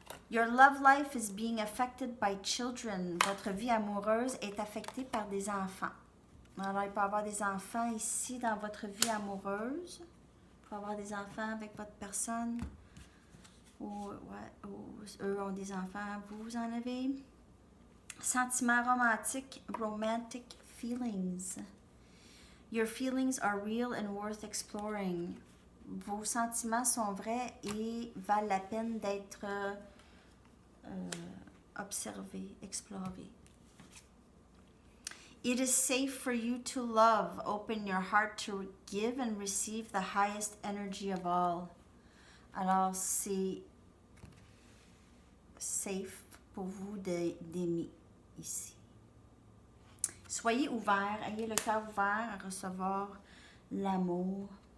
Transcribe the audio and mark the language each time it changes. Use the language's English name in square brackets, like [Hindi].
[English] Your love life is being affected by children. [French] Votre vie amoureuse est affectée par des enfants. Alors, il peut y avoir des enfants ici dans votre vie amoureuse. Il peut y avoir des enfants avec votre personne. Ou eux ont des enfants, vous en avez. Sentiments romantiques, romantic feelings. [English] Your feelings are real and worth exploring. [French] Vos sentiments sont vrais et valent la peine d'être observés, explorés. [English] It is safe for you to love. Open your heart to give and receive the highest energy of all. [French] Alors, c'est safe pour vous d'aimer ici. Soyez ouverts, ayez le cœur ouvert à recevoir l'amour.